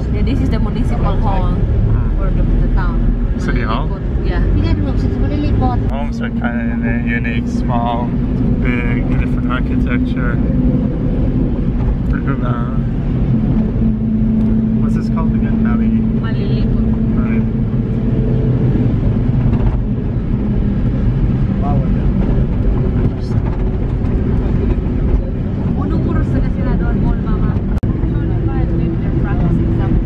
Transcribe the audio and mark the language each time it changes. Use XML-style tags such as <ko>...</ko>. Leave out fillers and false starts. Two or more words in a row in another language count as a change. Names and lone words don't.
<en>Yeah, this is the municipal hall for the town. City Hall? Yeah. Malilipot. Homes are kind of unique, small, big, different architecture. What's this called again? Malilipot.</en> <bik>Unong oras na kasi na doon mall, mama?</bik> <en>So, maybe they're practicing something.</en>